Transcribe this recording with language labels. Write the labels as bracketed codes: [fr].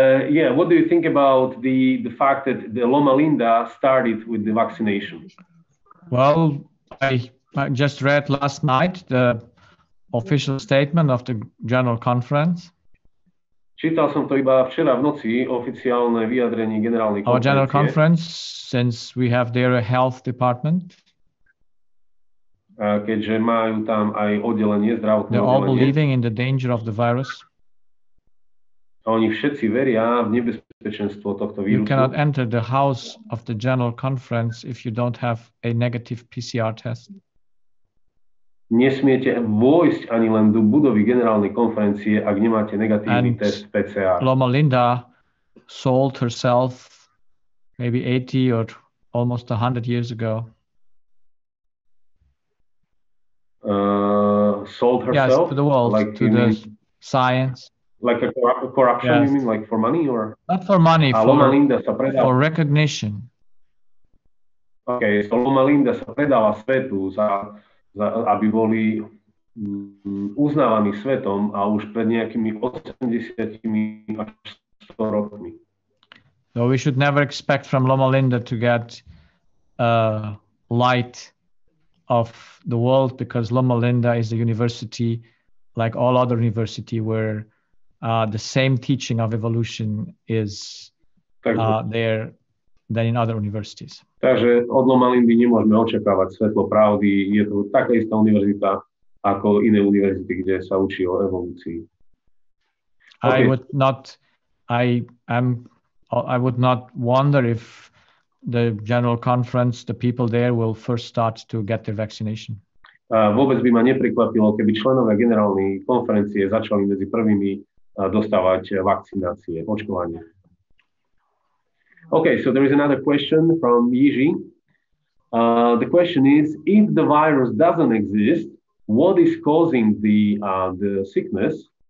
[en] Yeah, what do you think about the fact that the Loma Linda started with the vaccination? Well, I just read last night the official statement of the General Conference. [sk] Čítal som to iba včera v noci, oficiálne vyjadrenie generálnej konferencie. [en] Our General Conference, since we have their health department. [sk] Keďže majú tam aj oddelenie, zdravotné [en] They're all [sk] oddelenie. [en] believing in the danger of the virus. [sk] A oni všetci veria v nebezpečenstvo tohto vírusu. [en] You cannot enter the house of the General Conference if you don't have a negative PCR test. [sk] Nesmiete vojsť ani len do budovy generálnej konferencie, ak nemáte negatívny test PCR. [en] Loma Linda sold herself maybe 80 or almost 100 years ago. Sold herself? Yes, to the world, like to the science. Like a corruption, yes. You mean, like for money? Or? Not for money, for recognition. Okay, so [sk] Loma Linda sa predáva svetu aby boli uznávaní svetom a už pred nejakými 80 až 100 rokmi. [en] So we should never expect from Loma Linda to get light of the world, because Loma Linda is a university like all other university where the same teaching of evolution is there than in other universities. [sk] Takže od Loma Lindy nemôžeme očakávať svetlo pravdy. Je to taká istá univerzita ako iné univerzity, kde sa učí o evolúcii. [en] Okay. I would not wonder if the General Conference, the people there will first start to get their vaccination. [sk] Vôbec by ma neprekvapilo, keby členovia generálnej konferencie začali medzi prvými dostávať vakcinácie, očkovanie. [en] Okay, so there is another question from Yiji. The question is, if the virus doesn't exist, what is causing the sickness?